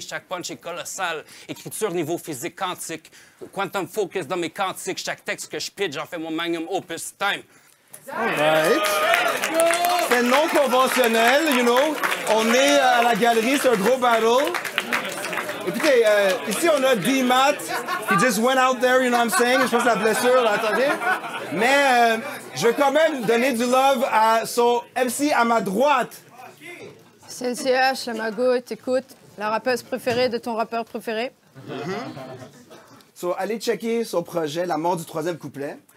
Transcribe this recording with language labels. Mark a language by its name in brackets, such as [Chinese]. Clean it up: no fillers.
[French] Chaque punch est colossal. Écriture niveau physique quantique. Quantum focus dans mes quantiques. Chaque texte que je pitch, j'en fais mon magnum opus time. [English] All right. [French] C'est non conventionnel, [English] you know. [French] On est à la galerie, c'est un gros battle. Écoutez, ici, on a D-Mat, qui [English] just went out there, you know what I'm saying? [French] Je pense que la blessure, là, attendez. Mais je veux quand même donner du love à son MC à ma droite. CNCH, à ma gauche, écoute, la rappeuse préférée de ton rappeur préféré. So, allez checker son projet, La mort du troisième couplet.